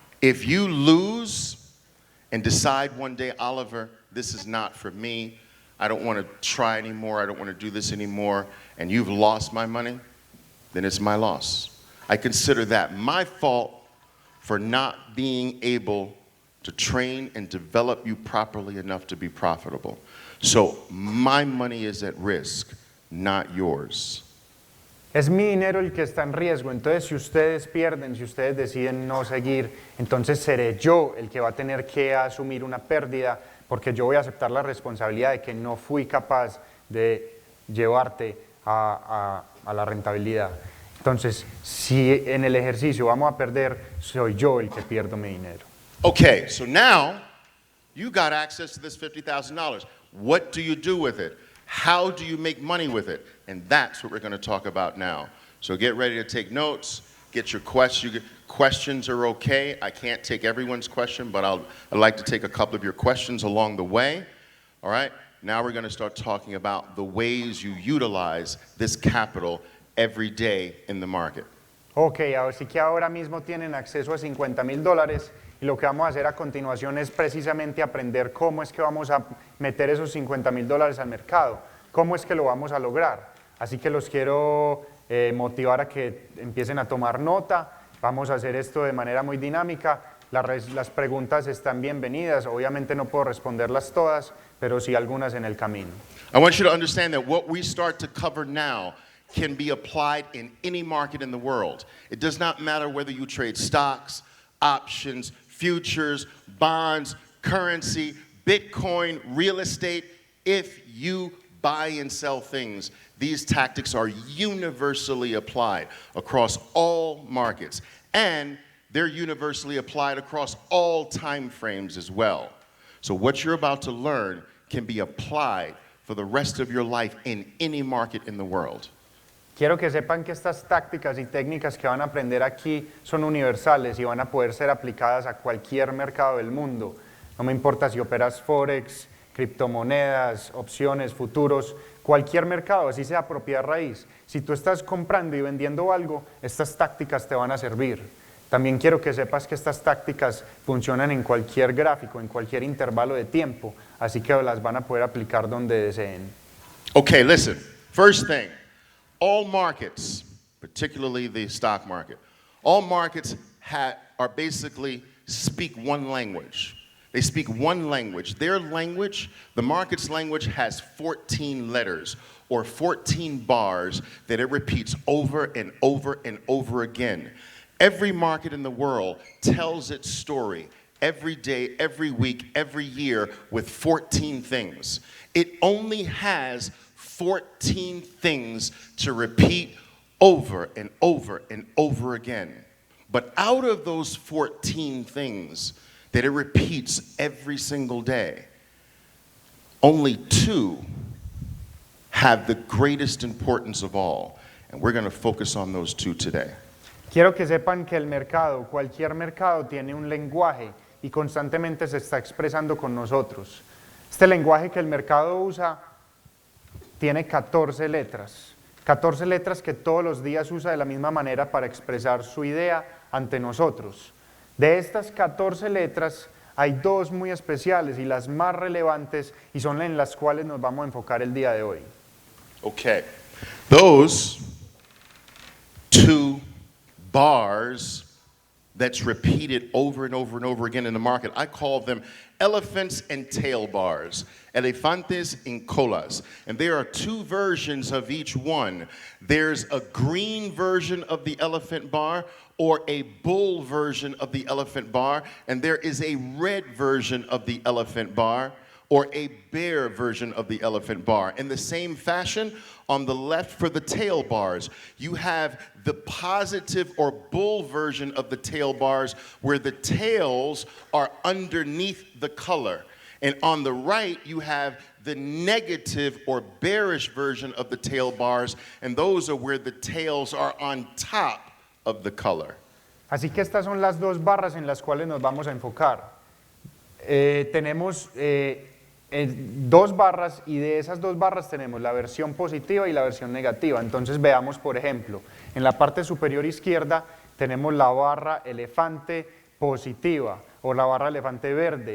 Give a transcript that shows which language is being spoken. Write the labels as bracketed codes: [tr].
[en] If you lose and decide one day, Oliver, this is not for me, I don't want to try anymore, I don't want to do this anymore, and you've lost my money, then it's my loss. I consider that my fault for not being able to train and develop you properly enough to be profitable. So my money is at risk, not yours. [es] Es mi dinero el que está en riesgo, entonces si ustedes pierden, si ustedes deciden no seguir, entonces seré yo el que va a tener que asumir una pérdida, porque yo voy a aceptar la responsabilidad de que no fui capaz de llevarte a la rentabilidad. Entonces, si en el ejercicio vamos a perder, soy yo el que pierdo mi dinero. [en] Okay, so now you got access to this $50,000. What do you do with it? How do you make money with it? And that's what we're going to talk about now. So get ready to take notes, get your questions. Questions are okay. I can't take everyone's question, but I'd like to take a couple of your questions along the way. All right? Now we're going to start talking about the ways you utilize this capital every day in the market. [es] Ok, así que ahora mismo tienen acceso a $50,000 y lo que vamos a hacer a continuación es precisamente aprender cómo es que vamos a meter esos $50,000 al mercado, cómo es que lo vamos a lograr. Así que los quiero motivar a que empiecen a tomar nota. Vamos a hacer esto de manera muy dinámica. Las preguntas están bienvenidas. Obviamente no puedo responderlas todas, pero sí algunas en el camino. [en] I want you to understand that what we start to cover now can be applied in any market in the world. It does not matter whether you trade stocks, options, futures, bonds, currency, Bitcoin, real estate. If you buy and sell things, these tactics are universally applied across all markets, and they're universally applied across all time frames as well. So what you're about to learn can be applied for the rest of your life in any market in the world. [es] Quiero que sepan que estas tácticas y técnicas que van a aprender aquí son universales y van a poder ser aplicadas a cualquier mercado del mundo. No me importa si operas Forex, criptomonedas, opciones, futuros, cualquier mercado, así sea propiedad raíz. Si tú estás comprando y vendiendo algo, estas tácticas te van a servir. También quiero que sepas que estas tácticas funcionan en cualquier gráfico, en cualquier intervalo de tiempo, así que las van a poder aplicar donde deseen. [en] Okay, listen. First thing, all markets, particularly the stock market, all markets are basically speak one language. They speak one language. Their language, the market's language, has 14 letters or 14 bars that it repeats over and over and over again. Every market in the world tells its story every day, every week, every year with 14 things. It only has 14 things to repeat over and over and over again. But out of those 14 things that it repeats every single day, only 2 have the greatest importance of all. And we're going to focus on those 2 today. [es] Quiero que sepan que el mercado, cualquier mercado, tiene un lenguaje y constantemente se está expresando con nosotros. Este lenguaje que el mercado usa tiene 14 letras. 14 letras que todos los días usa de la misma manera para expresar su idea ante nosotros. De estas 14 letras hay 2 muy especiales y las más relevantes y son en las cuales nos vamos a enfocar el día de hoy. [en] Okay. Those 2 bars that's repeated over and over and over again in the market, I call them elephants and tail bars, elefantes and colas. And there are 2 versions of each one. There's a green version of the elephant bar or a bull version of the elephant bar, and there is a red version of the elephant bar or a bear version of the elephant bar. In the same fashion, on the left for the tail bars, you have the positive or bull version of the tail bars where the tails are underneath the color. And on the right, you have the negative or bearish version of the tail bars, and those are where the tails are on top of the color. [es] Así que estas son las 2 barras en las cuales nos vamos a enfocar. Tenemos 2 barras y de esas 2 barras tenemos la versión positiva y la versión negativa. Entonces veamos, por ejemplo, en la parte superior izquierda tenemos la barra elefante positiva o la barra elefante verde.